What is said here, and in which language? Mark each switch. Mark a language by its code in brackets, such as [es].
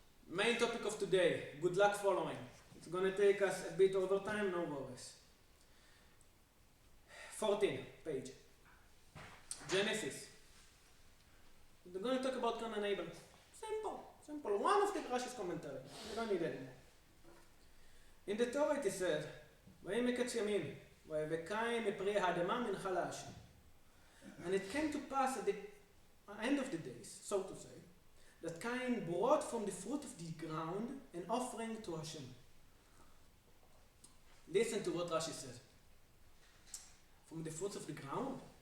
[en] Main topic of today, good luck following. It's going to take us a bit over time, no worries. 14 page. Genesis. We're going to talk about Cain and Abel. Simple. One of the Rashi's commentary. We don't need any more. In the Torah it is said, [he] ויהי מקץ ימים, ויבא קין מפרי האדמה מנחה להשם. [en] And it came to pass at the end of the days, so to say, that Cain brought from the fruit of the ground an offering to Hashem. Listen to what Rashi says. From the fruits of the ground?